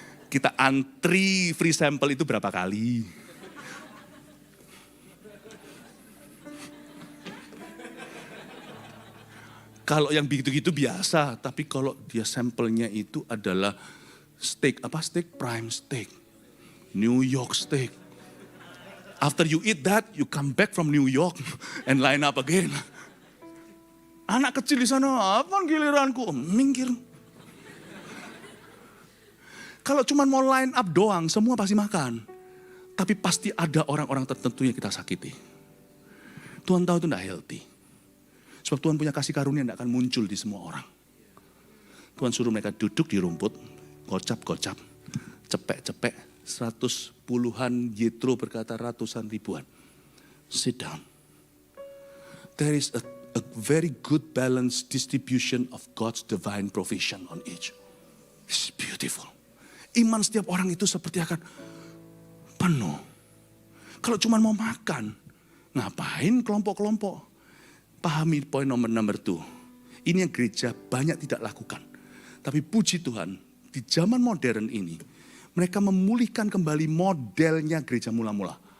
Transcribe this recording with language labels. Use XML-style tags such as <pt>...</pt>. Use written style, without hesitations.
<id>Kita antri free sample itu berapa kali. Kalau yang begitu-gitu biasa. Tapi kalau dia sampelnya itu adalah steak. Apa</id> <en>steak? Prime steak. New York steak. After you eat that, you come back from New York and line up again.</en> <id>Anak kecil di sana, apa giliranku? Minggir. Kalau cuma mau</id> <en>line up</en> <id>doang, semua pasti makan. Tapi pasti ada orang-orang tertentu yang kita sakiti. Tuhan tahu itu tidak healthy. Sebab Tuhan punya kasih karunia yang tidak akan muncul di semua orang. Tuhan suruh mereka duduk di rumput, gocap-gocap, cepek-cepek, 110-an, Yetro berkata ratusan ribuan.</id> <en>Sit down. There is a very good balanced distribution of God's divine provision on each. It's beautiful.</en> <id>Iman setiap orang itu seperti akan penuh. Kalau cuma mau makan, ngapain kelompok-kelompok? Pahami poin nomor 2. Ini yang gereja banyak tidak lakukan. Tapi puji Tuhan, di zaman modern ini, mereka memulihkan kembali modelnya gereja mula-mula.</id>